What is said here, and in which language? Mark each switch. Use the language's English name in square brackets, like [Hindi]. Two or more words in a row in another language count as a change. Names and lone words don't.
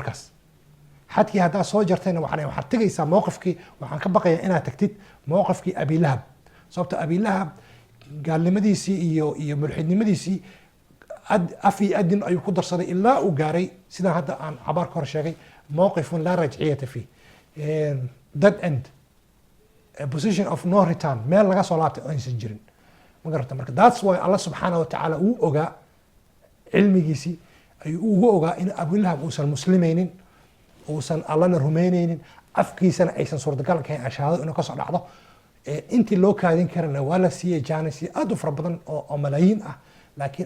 [Somali] markaas xadkii haddaa soo jartayna waxaad tegaysaa mowqifkii waxaan ka baqayaa inaad tagtid mowqifkii abilahab sababtoo abilahab gaalnimadiisii iyo mulxidnimadiisii af iyo adin ayuu ku darsaday ilaa uu gaaray sidaan hadda aan cabaar ka hor sheegay [Arabic] موقف لا رجعة فيه [English] dead end position of no return [Somali] meel laga soo laabtay oo aysan jirin ma garata marka [English] that's why [Somali] Allah [Arabic] سبحانه وتعالى [Somali] uu ogaa cilmigiisii ayuu ugu ogaa in abulahab uusan muslimaynin uusan allana rumaynaynin afkiisana aysan suurtagal kahayn ashahaado inuu kasoo dhacdo intii loo kaadin karana waa la siiyey jaanisyo aad u fara badan oo malaayiin ah laakiin